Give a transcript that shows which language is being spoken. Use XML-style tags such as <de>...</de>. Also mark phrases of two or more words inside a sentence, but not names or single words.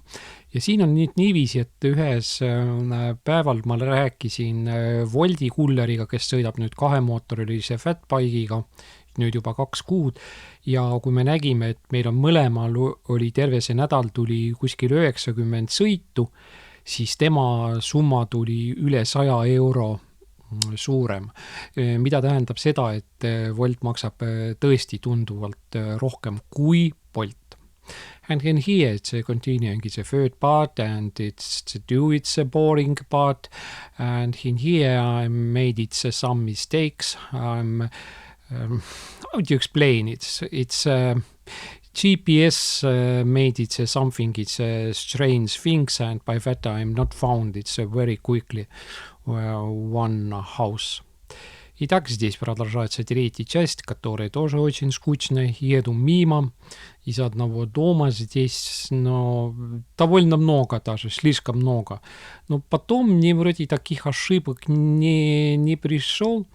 <et>Ja siin on nüüd niiviisi, et ühes päeval ma rääkisin Woldi kulleriga, kes sõidab nüüd kahemootorilise fatbike'iga, nüüd juba 2 kuud, ja kui me nägime, et meil on mõlemal oli terve see nädal tuli kuskil 90 sõitu, siis tema summa tuli üle 100 euro suurem. Mida tähendab seda, et Wolt maksab tõesti tunduvalt rohkem kui Bolt.</et> <en>And in here it's continuing, it's a third part and it's a boring part, and in here I made it some mistakes. How do you explain it? It's GPS made it something, it's strange things, and by that I'm not found it very quickly one house.</en> <ru>Итак, здесь продолжается 3-я часть, которая тоже очень скучная. Еду мимо из одного дома. Здесь, довольно много даже, слишком много. Но потом мне вроде таких ошибок не пришел.</ru>